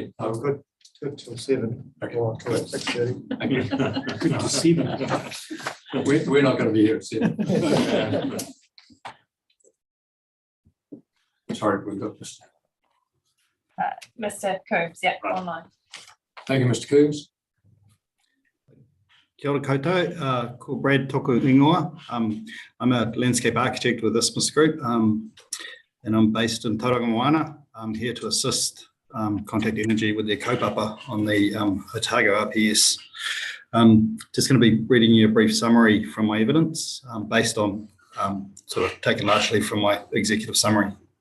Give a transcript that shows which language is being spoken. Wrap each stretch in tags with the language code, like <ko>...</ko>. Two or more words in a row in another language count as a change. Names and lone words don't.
<en>I'm good till 7 or till 6:30. Okay. Good to see them. We're not going to be here at 7. Sorry, we've got Mr. Coombs, yeah, online. Thank you, Mr. Coombs.</en> <mi>Kia ora koutou, called Brad Toku Ingoa.</mi> <en>I'm a landscape architect with Isthmus Group, and I'm based in Tauranga Moana. I'm here to assist Contact Energy with their kaupapa on the Otago RPS. Just going to be reading you a brief summary from my evidence based on sort of taken largely from my executive summary.</en>